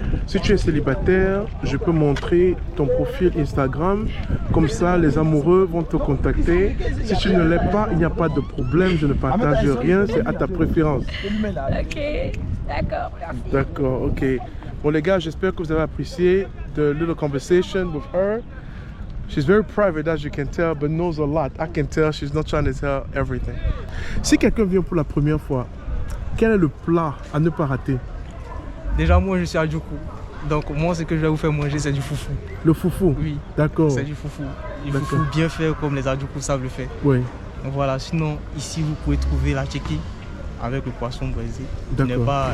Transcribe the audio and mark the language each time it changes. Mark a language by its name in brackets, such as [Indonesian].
[French] Si tu es célibataire, je peux montrer ton profil Instagram. Comme ça, les amoureux vont te contacter. Si tu ne l'es pas, il n'y a pas de problème. Je ne partage rien, c'est à ta préférence. Ok, d'accord, merci. D'accord, ok. Bon les gars, j'espère que vous avez apprécié [English] the little conversation with her. She's very private, as you can tell, but knows a lot. I can tell she's not trying to tell everything. [French] Si quelqu'un vient pour la première fois, quel est le plat à ne pas rater? Déjà, moi, je suis à Djoukou. Donc, moi, ce que je vais vous faire manger, c'est du foufou. Le foufou? Oui. D'accord. C'est du foufou. Du foufou bien fait, comme les Adjoukou savent le faire. Oui. Donc, voilà. Sinon, ici, vous pouvez trouver la tchéki avec le poisson braisé. D'accord.